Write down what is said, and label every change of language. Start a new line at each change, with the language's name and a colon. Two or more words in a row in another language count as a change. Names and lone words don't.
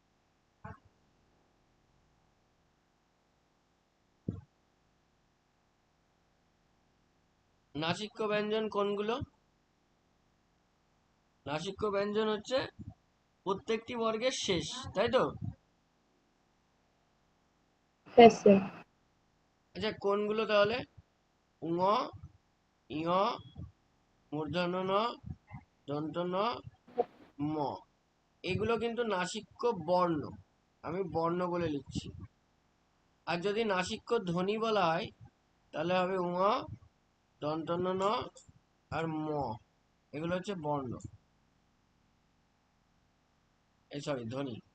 Bangla: নাসিক্য ব্যঞ্জন কোনগুলো? নাসিক্য ব্যঞ্জন হচ্ছে প্রত্যেকটি বর্গের শেষ, তাই তো? হ্যাঁ স্যার। আচ্ছা, কোনগুলো তাহলে? ঙ, ঞ, মূর্ধন্য ন, দন্ত ন, ম। এগুলো কিন্তু নাসিক্য বর্ণ, আমি বর্ণ বলে লিখছি। আর যদি নাসিক্য ধ্বনি বলা হয় তাহলে হবে ঙ, দন্তন্য ন, আর ম। এগুলো হচ্ছে বর্ণ, সরি, ধ্বনি।